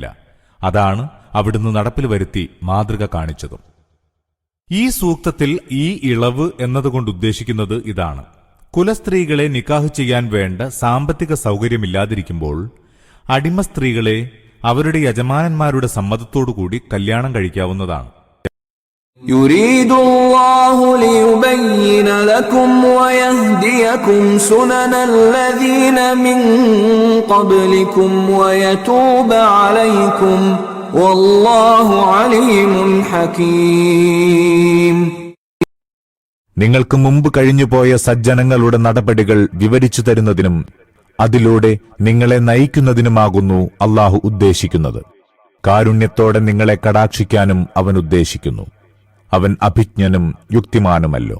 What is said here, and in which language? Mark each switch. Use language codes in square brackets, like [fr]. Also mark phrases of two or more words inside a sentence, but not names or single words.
[ml] അതാണ് അവിടുന്ന് നടപ്പിൽ വരുത്തി മാതൃക കാണിച്ചതും. ഈ സൂക്തത്തിൽ ഈ ഇളവ് എന്നതുകൊണ്ട് ഉദ്ദേശിക്കുന്നത് ഇതാണ്: കുലസ്ത്രീകളെ നിക്കാഹ് ചെയ്യാൻ വേണ്ട സാമ്പത്തിക സൗകര്യമില്ലാതിരിക്കുമ്പോൾ അടിമ സ്ത്രീകളെ അവരുടെ യജമാനന്മാരുടെ സമ്മതത്തോടുകൂടി കല്യാണം കഴിക്കാവുന്നതാണ്. [ar] يريد الله ليبين لكم ويهديكم سنن الذين من قبلكم ويتوب عليكم والله عليم حكيم. [ml] നിങ്ങൾക്ക് മുമ്പ് കഴിഞ്ഞുപോയ സജ്ജനങ്ങളുടെ നടപടികൾ വിവരിച്ചു തരുന്നതിനും അതിലൂടെ നിങ്ങളെ നയിക്കുന്നതിനുമാകുന്നു അല്ലാഹു ഉദ്ദേശിക്കുന്നത്. കാരുണ്യത്തോടെ നിങ്ങളെ കടാക്ഷിക്കാനും അവൻ ഉദ്ദേശിക്കുന്നു. അവൻ അഭിജ്ഞനും യുക്തിമാനുമല്ലോ.